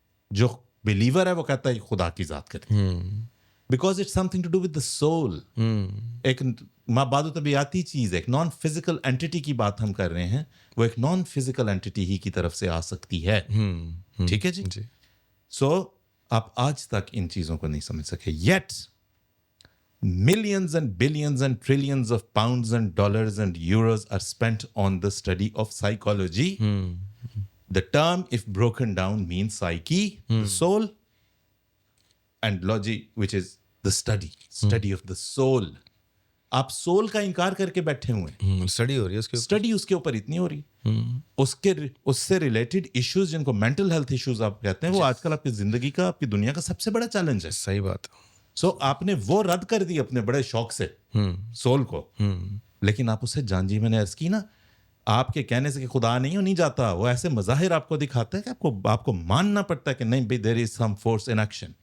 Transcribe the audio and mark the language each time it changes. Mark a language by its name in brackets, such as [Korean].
[Hindi] जो बिलीवर है वो कहता है खुदा की जात करती है, [English] Because it's something to do with the soul. [Hindi] एक माबादो तबियाती चीज, एक नॉन फिजिकल एंटिटी की बात हम कर रहे हैं, वो एक नॉन फिजिकल एंटिटी ही की तरफ से आ सकती है. ठीक है जी. सो आप आज तक इन चीजों को नहीं समझ सके. [English] Yet millions and billions and trillions of pounds and dollars and euros are spent on the study of psychology. The term, if broken down, means psyche, the soul, and logy, which is the study of the soul. [Hindi] आप soul का इनकार करके बैठे हुए हैं. Study हो रही है उसके ऊपर. स्टडी उसके ऊपर इतनी हो रही है. उससे रिलेटेड इश्यूज जिनको मेंटल हेल्थ इश्यूज आप कहते हैं, वो आजकल आपकी जिंदगी का, आपकी दुनिया का सबसे बड़ा चैलेंज है. सही बात. सो आपने वो रद्द कर दी अपने बड़े शौक से सोल को, लेकिन आप उसे जान जी, मैंने अर्ज की ना, आपके कहने से कि खुदा नहीं जाता, वो ऐसे मज़ाहिर आपको दिखाता है कि आपको मानना पड़ता है कि नहीं भाई, [English] There is some force in action.